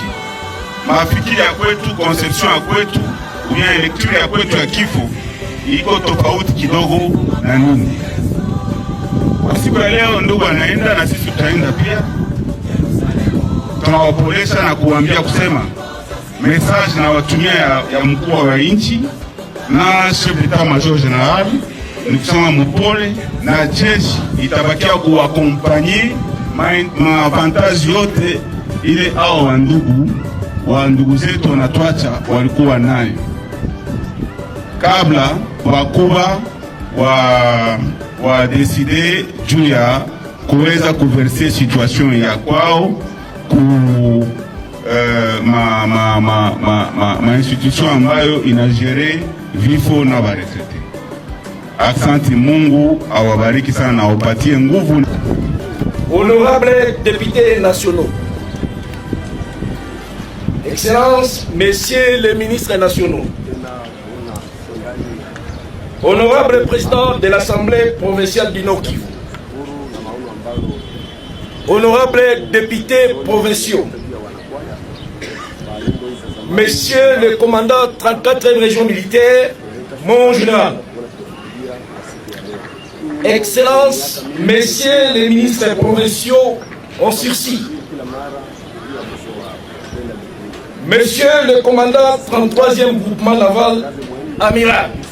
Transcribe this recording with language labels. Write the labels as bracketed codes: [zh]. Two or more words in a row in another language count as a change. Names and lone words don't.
[sw] Mafikiri ya kwetu, conception ya kwetu, uya elekture ya kwetu ya kifo iko tofauti kidogo na nini. Kwa siku ya leo ndugu anaenda na sisi tutaenda pia. Tunawapolesha na kuambia kusema message na watumia ya mkuu wa nchi na [fr] chef d'état-major général [sw] ni kusema mpole, na jeshi itabakia kuwakompanye maavantage yote ile hao wa ndugu zetu wanatuacha walikuwa nayo kabla wakubwa wa decide juu ya kuweza kuverser situation ya kwao ku ma institution ambayo inagere vifo na baretrete. Asante, Mungu awabariki sana na awapatie nguvu. [fr] Honorables députés nationaux, Excellences, Messieurs les ministres nationaux, Honorable Président de l'Assemblée provinciale du Nord Kivu, Honorables députés provinciaux, Messieurs le commandant 34e région militaire, mon général, Excellences, Messieurs les ministres provinciaux en sursis, Monsieur le commandant 33e groupement naval, amiral,